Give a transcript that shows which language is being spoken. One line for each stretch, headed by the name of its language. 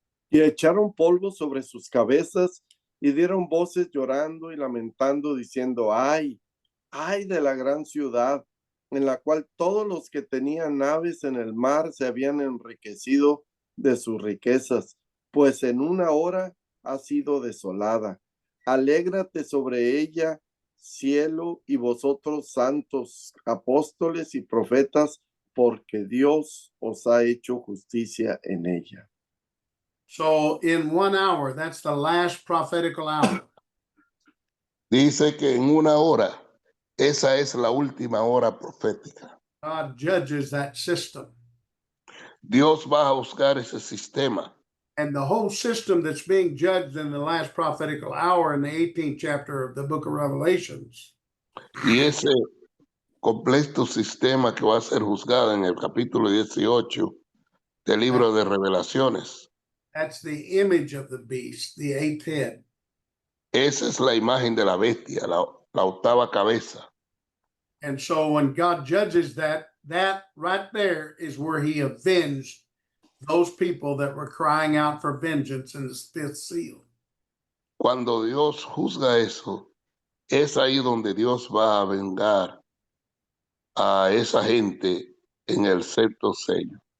Spanish: Y echaron polvo sobre sus cabezas y dieron voces llorando y lamentando, diciendo, ay, ay de la gran ciudad, en la cual todos los que tenían naves en el mar se habían enriquecido de sus riquezas, pues en una hora ha sido desolada. Alégrate sobre ella, cielo, y vosotros santos, apóstoles y profetas, porque Dios os ha hecho justicia en ella.
English: So in 1 hour, that's the last prophetical hour.
Spanish: Dice que en una hora, esa es la última hora profética.
English: God judges that system.
Spanish: Dios va a juzgar ese sistema.
English: And the whole system that's being judged in the last prophetical hour in the 18th chapter of the book of Revelations
Spanish: Y ese completo sistema que va a ser juzgado en el capítulo 18 del libro de Revelaciones.
English: that's the image of the beast, the eighth head.
Spanish: Esa es la imagen de la bestia, la octava cabeza.
English: And so when God judges that right there is where he avenged those people that were crying out for vengeance in the fifth seal.
Spanish: Cuando Dios juzga eso, es ahí donde Dios va a vengar a esa gente en el sexto sello.